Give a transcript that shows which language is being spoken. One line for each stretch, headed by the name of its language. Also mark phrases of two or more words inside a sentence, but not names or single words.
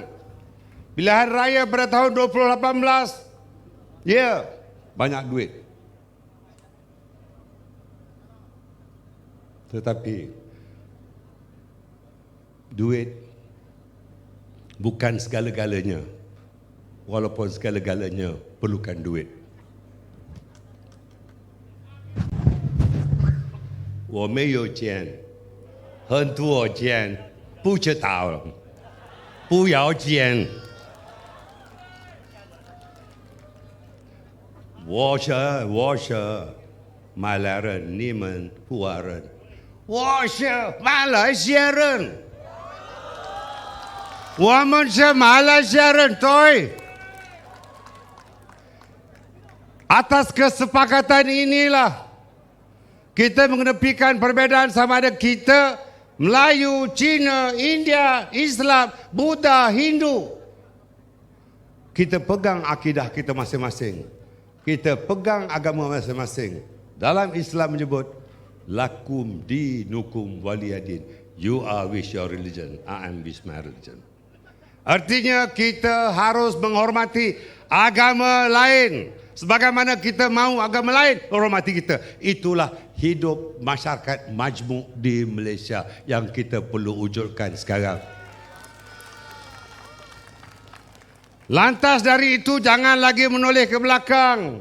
Malay: Pilihan raya pada tahun 2018, ya, banyak duit. Tetapi duit bukan segala-galanya, walaupun segala-galanya perlukan duit.
Chinese: 我没有钱，很多钱不知道，不要钱。我是马来人，你们华人。我是马来西亚人，我们是马来西亚人，
Malay: 对。Atas kesepakatan inilah kita mengedepikan perbezaan sama ada kita, Melayu, Cina, India, Islam, Buddha, Hindu. Kita pegang akidah kita masing-masing. Kita pegang agama masing-masing. Dalam Islam menyebut,
Arabic: لكم دينكم ولي دين.
English: You are with your religion, I am with my religion.
Malay: Artinya kita harus menghormati agama lain. Sebagaimana kita mahu agama lain hormati kita. Itulah hidup masyarakat majmuk di Malaysia yang kita perlu wujudkan sekarang. Lantas dari itu jangan lagi menoleh ke belakang.